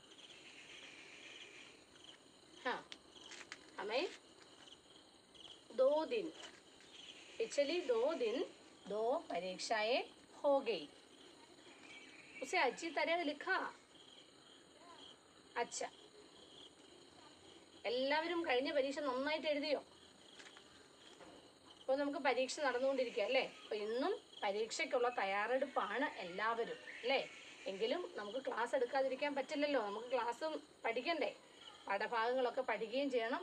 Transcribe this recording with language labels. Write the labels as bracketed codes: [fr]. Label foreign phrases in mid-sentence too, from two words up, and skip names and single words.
[hi] हाँ, हमें 2 दिन, पिछली 2 दिन 2 परीक्षाएं हो गई, उसे अच्छी तरह लिखा. अच्छा, [ml] എല്ലാവരും കഴിഞ്ഞ പരീക്ഷ നന്നായിട്ട് എഴുതിയോ? ഇപ്പോൾ നമുക്ക് പരീക്ഷ നടന്നുകൊണ്ടിരിക്കുക അല്ലേ? അപ്പോൾ ഇന്നും പരീക്ഷയ്ക്കുള്ള തയ്യാറെടുപ്പാണ് എല്ലാവരും അല്ലേ? എങ്കിലും നമുക്ക് ക്ലാസ് എടുക്കാതിരിക്കാൻ പറ്റില്ലല്ലോ. നമുക്ക് ക്ലാസ്സും പഠിക്കണ്ടേ? പാഠഭാഗങ്ങളൊക്കെ പഠിക്കുകയും ചെയ്യണം.